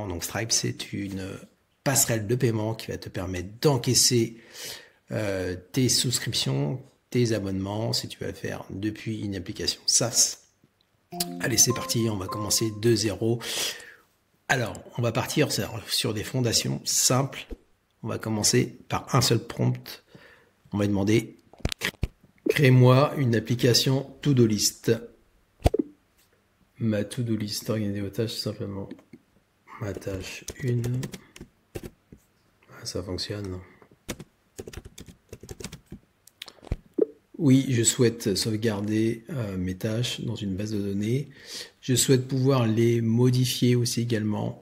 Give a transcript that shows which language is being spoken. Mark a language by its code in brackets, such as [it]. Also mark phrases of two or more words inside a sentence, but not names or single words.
[fr] Donc Stripe, c'est une passerelle de paiement qui va te permettre d'encaisser tes souscriptions, tes abonnements, si tu vas faire depuis une application SaaS. Allez, c'est parti, on va commencer de zéro. Alors, on va partir sur des fondations simples. On va commencer par un seul prompt. On va demander crée-moi une application [en] to-do list. [fr] Ma [en] to-do list, [fr] organiser vos tâches simplement. Ma tâche 1. Ça fonctionne. Oui, je souhaite sauvegarder mes tâches dans une base de données. Je souhaite pouvoir les modifier aussi également.